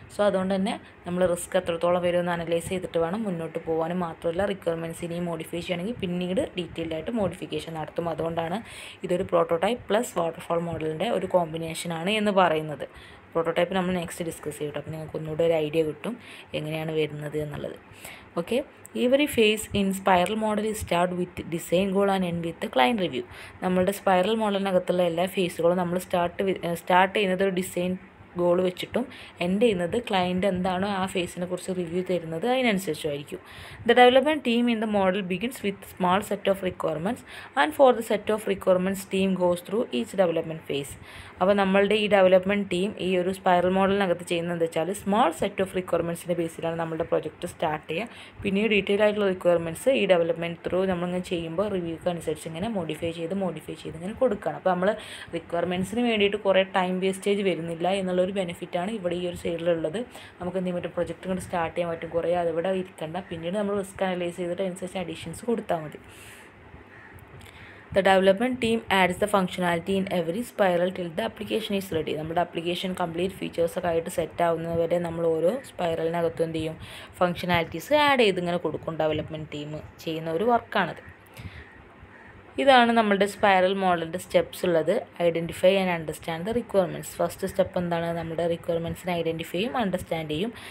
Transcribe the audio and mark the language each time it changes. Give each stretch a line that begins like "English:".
Malayalam: So അതുകൊണ്ട് തന്നെ നമ്മൾ റിസ്ക് എത്രത്തോളം വരുമെന്ന് അനലൈസ് ചെയ്തിട്ട് വേണം മുന്നോട്ട് പോകാനും. മാത്രമല്ല റിക്വയർമെൻറ്റ്സ് ഇനിയും മോഡിഫൈ ചെയ്യണമെങ്കിൽ പിന്നീട് ഡീറ്റെയിൽഡ് ആയിട്ട് മോഡിഫിക്കേഷൻ നടത്തും. അതുകൊണ്ടാണ് ഇതൊരു പ്രോട്ടോടൈപ്പ് പ്ലസ് വാട്ടർഫാൾ മോഡലിൻ്റെ ഒരു കോമ്പിനേഷനാണ് എന്ന് പറയുന്നത്. പ്രോട്ടോടൈപ്പ് നമ്മൾ നെക്സ്റ്റ് ഡിസ്കസ് ചെയ്യട്ടെ. അപ്പോൾ നിങ്ങൾക്ക് ഒന്നുകൂടെ ഒരു ഐഡിയ കിട്ടും എങ്ങനെയാണ് വരുന്നത് എന്നുള്ളത്.
English: Okay, every phase in spiral model is start with design goal and end with the client review.
Malayalam: നമ്മളുടെ സ്പൈറൽ മോഡലിനകത്തുള്ള എല്ലാ ഫേസുകളും നമ്മൾ സ്റ്റാർട്ട് ചെയ്യുന്നത് ഒരു ഡിസൈൻ ഗോൾ വെച്ചിട്ടും എൻഡ് ചെയ്യുന്നത് ക്ലയൻറ്റ് എന്താണോ ആ ഫേസിനെ കുറിച്ച് റിവ്യൂ തരുന്നത് അതിനനുസരിച്ചായിരിക്കും.
English: The development team in the model begins with small set of requirements and for the set of requirements team goes through each development phase.
Malayalam: അപ്പോൾ നമ്മളുടെ ഈ ഡെവലപ്മെൻറ്റ് ടീം ഈ ഒരു സ്പൈറൽ മോഡലിനകത്ത് ചെയ്യുന്നത് എന്താ വെച്ചാൽ സ്മാൾ സെറ്റ് ഓഫ് റിക്വയർമെൻറ്റ്സിൻ്റെ ബേസിലാണ് നമ്മുടെ പ്രൊജക്റ്റ് സ്റ്റാർട്ട് ചെയ്യുക. പിന്നീട് ഡീറ്റെയിൽ ആയിട്ടുള്ള റിക്വയർമെൻറ്റ്സ് ഈ ഡെവലപ്മെൻറ്റ് ത്രൂ നമ്മളിങ്ങനെ ചെയ്യുമ്പോൾ റിവ്യൂക്ക് അനുസരിച്ച് ഇങ്ങനെ മോഡിഫൈ ചെയ്ത് ഇങ്ങനെ കൊടുക്കണം. അപ്പോൾ നമ്മൾ റിക്വയർമെൻറ്റ്സിന് വേണ്ടിയിട്ട് കുറേ ടൈം വേസ്റ്റേജ് വരുന്നില്ല എന്നുള്ളൊരു ബെനിഫിറ്റാണ് ഇവിടെ ഈ ഒരു സൈഡിലുള്ളത്. നമുക്ക് എന്തെങ്കിലും പറ്റും പ്രൊജക്റ്റ് കൊണ്ട് സ്റ്റാർട്ട് ചെയ്യാൻ പറ്റും, കുറേ അതിവിടെ ഇരിക്കണ്ട. പിന്നീട് നമ്മൾ റിസ്ക് അനലൈസ് ചെയ്തിട്ട് അനുസരിച്ച് അഡീഷൻസ് കൊടുത്താൽ മതി.
English: The development team adds the functionality in every spiral till the application is ready.
Malayalam: നമ്മുടെ ആപ്ലിക്കേഷൻ കംപ്ലീറ്റ് ഫീച്ചേഴ്സൊക്കെ ആയിട്ട് സെറ്റ് ആവുന്നതുവരെ നമ്മൾ ഓരോ സ്പൈറലിനകത്തും എന്ത് ചെയ്യും, ഫങ്ഷനാലിറ്റീസ് ആഡ് ചെയ്ത് ഇങ്ങനെ കൊടുക്കും. ഡെവലപ്മെൻറ്റ് ടീം ചെയ്യുന്ന ഒരു വർക്കാണത്. ഇതാണ് നമ്മളുടെ സ്പൈറൽ മോഡലിൻ്റെ സ്റ്റെപ്സ് ഉള്ളത്.
English: Identify and understand the requirements.
Malayalam: First step എന്താണ്, നമ്മുടെ റിക്വയർമെൻറ്റ്സിനെ ഐഡൻറ്റിഫൈ ചെയ്യും, അണ്ടർസ്റ്റാൻഡ് ചെയ്യും.